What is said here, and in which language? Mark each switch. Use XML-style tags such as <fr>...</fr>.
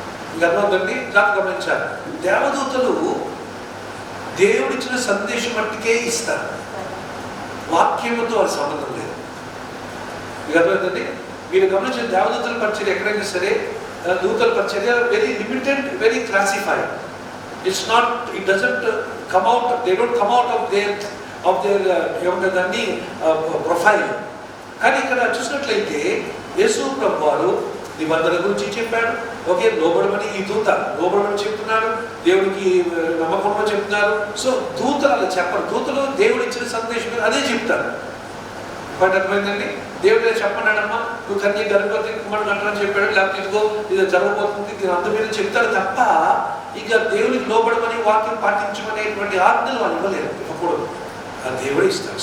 <te>మీకు అర్థమవుతుంది, జాగ్రత్త గమనించాలి. దేవదూతలు దేవుడిచ్చిన సందేశం మట్టికే ఇస్తారు, వాక్యముతో అది సంబంధం లేదు. మీకు అర్థమవుతుంది? మీరు గమనించిన దేవదూతల పరిచర్య ఎక్కడైనా సరే, దూతల పరిచర్య</te> <en>Very limited, very classified. It's not, it doesn't come out, they don't come out of their</en> <te>ఏముంటుందండి</te> <en>Profile.</en> <te>కానీ ఇక్కడ చూసినట్లయితే యేసు ప్రభు వారు నిబంధన గురించి చెప్పాడు. ఓకే, లోబడమని ఈ దూత లోబడమని చెప్తున్నాడు, దేవుడికి నమ్మకంలో చెప్తున్నారు. సో దూతలు అలా చెప్పరు, దూతలు దేవుడు ఇచ్చిన సందేశం అదే చెప్తారు. బట్ అర్థమైందండి, దేవుడే చెప్పన్నాడమ్మా నువ్వు కన్య గర్భవతి కుమారుడు అంటారని చెప్పాడు, లేకపోతే ఇదిగో ఇది జరగబోతుంది దీని అందు మీద చెప్తాడు తప్ప ఇక దేవునికి లోబడమని వాక్యం పాటించమనేటువంటి ఆజ్ఞలు వాళ్ళు ఇవ్వలేరు, ఇవ్వకూడదు. ఆ దేవుడే ఇస్తాడు.</te>